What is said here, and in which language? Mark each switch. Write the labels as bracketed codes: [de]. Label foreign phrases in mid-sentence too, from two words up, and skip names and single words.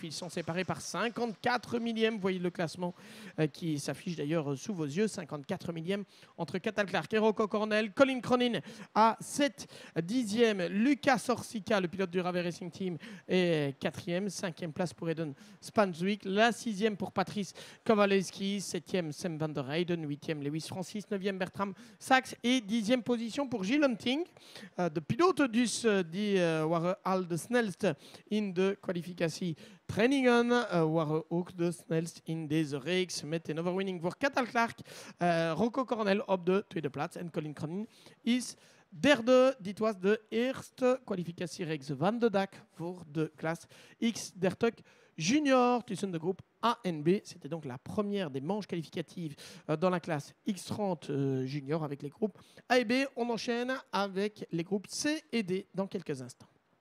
[fr] Ils sont séparés par 54 millièmes. Vous voyez le classement qui s'affiche d'ailleurs sous vos yeux. 54 millièmes entre Cathal Clark et Rocco Cornell. Colin Cronin à 7 dixièmes. Lucas Orsica, le pilote du Rave Racing Team, est 4e. 5e place pour Eden Spanswick. La 6e pour Patrice Kowalski. 7e Sam van der Heyden. 8e Lewis Francis. 9e Bertram Sachs. Et 10e position pour Gilles Hunting. [nl] De piloten dus die waren al de snelste in de kwalificatietrainingen, waren ook de snelst in deze reeks met een overwinning voor Cathal Clark. Rocco Cornell op de 2e plaats en Colin Cronin is Derde, dit was de eerste kwalificatiereeks van de dag voor de classe X30 junior tussen de [fr] groupes A et B. C'était donc la première des manches qualificatives dans la classe X30 junior avec les groupes A et B. On enchaîne avec les groupes C et D dans quelques instants.